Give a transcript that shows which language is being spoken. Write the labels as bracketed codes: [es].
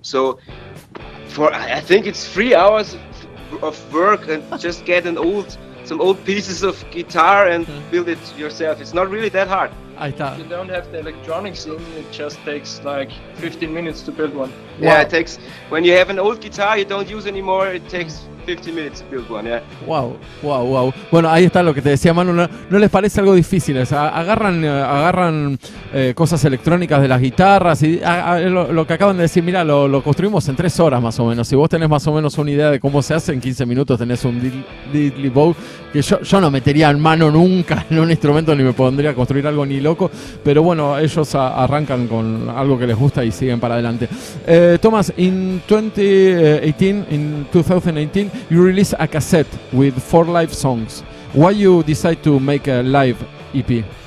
[en] So I think it's 3 hours of work and just get some old pieces of guitar and build it yourself. It's not really that hard. If you don't have the electronics in, it just takes like 15 minutes to build one. Yeah, wow. It takes, when you have an old guitar you don't use anymore, it takes 15 minutes to build one, yeah. Wow. [es] Bueno, ahí está lo que te decía Manu. ¿No les parece algo difícil? O sea, agarran cosas electrónicas de las guitarras y lo que acaban de decir, mira, lo construimos en 3 horas más o menos. Si vos tenés más o menos una idea de cómo se hace, en 15 minutos tenés un diddly bow que yo no metería en mano nunca en un instrumento ni me pondría a construir algo ni loco, pero bueno, ellos arrancan con algo que les gusta y siguen para adelante. [en] Thomas, in 2018, you released a cassette with 4 live songs. Why you decide to make a live EP?